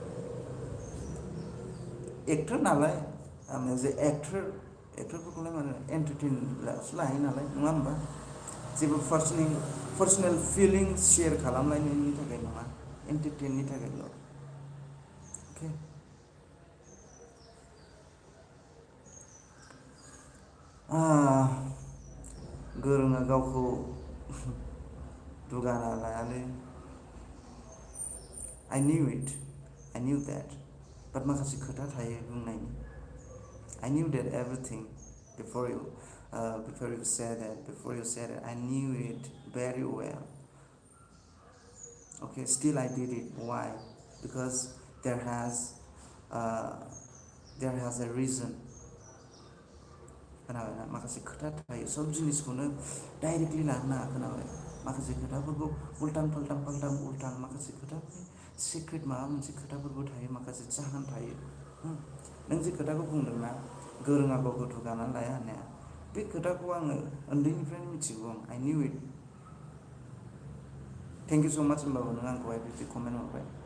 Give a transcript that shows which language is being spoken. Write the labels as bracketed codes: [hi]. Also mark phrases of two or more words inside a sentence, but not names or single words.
[brx] एक्टर नालाय आं [en] as a [brx] एक्टरफोरखौलाय माने एन्टारटेनसो लायो नालाय नङा होमबा जेबो [en] personal feelings share [brx] खालामलायनायनि थाखाय नङा एन्टारटेननि थाखायल' अके गोरोङा गावखौ दुगाना लायालै [en] I knew that [brx] बाट माखासे खोथा थायो बुंनायनि [en] I knew that everything before you said it I knew it very well okay still I did it why because there has a reason [brx] खोनाबायना माखासे खोथा थायो सब जिनिसखौनो डाइरेक्टलि लानो नाङा खोनाबाय माखासे खोथाफोरखौ उल्टां उल्टां माखासे खोथाफोरनि सिक्रेट माबा मोनसे खोथाफोरबो थायो माखासे जाहोन थायो नों जे खोथाखौ बुंदोंना गोरोङा गावखौ दुगानानै लाया होननाया बे खोथाखौ आङो उन्दैनिफ्रायनो मिथिगौ [en] I knew it thank you so much [brx] होनबाबो नों आंखौहाय बिदि कमेन्ट हरबाय